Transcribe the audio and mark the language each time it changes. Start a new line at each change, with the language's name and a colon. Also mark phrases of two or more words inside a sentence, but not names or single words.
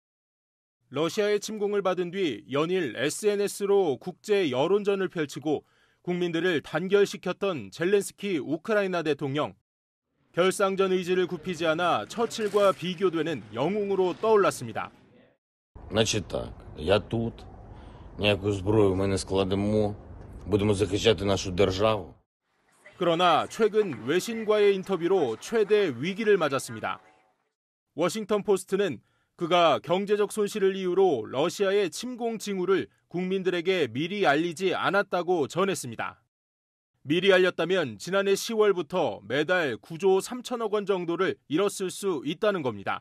Korean: 러시아의 침공을 받은 뒤 연일 SNS로 국제 여론전을 펼치고 국민들을 단결시켰던 젤렌스키 우크라이나 대통령. 결상전 의지를 굽히지 않아 처칠과 비교되는 영웅으로 떠올랐습니다.
Ukrainian: Значить так, я тут, ніяку зброю ми не складемо, будемо захищати нашу державу.
Korean: 그러나 최근 외신과의 인터뷰로 최대 위기를 맞았습니다. 워싱턴 포스트는 그가 경제적 손실을 이유로 러시아의 침공 징후를 국민들에게 미리 알리지 않았다고 전했습니다. 미리 알렸다면 지난해 10월부터 매달 9조 3천억 원 정도를 잃었을 수 있다는 겁니다.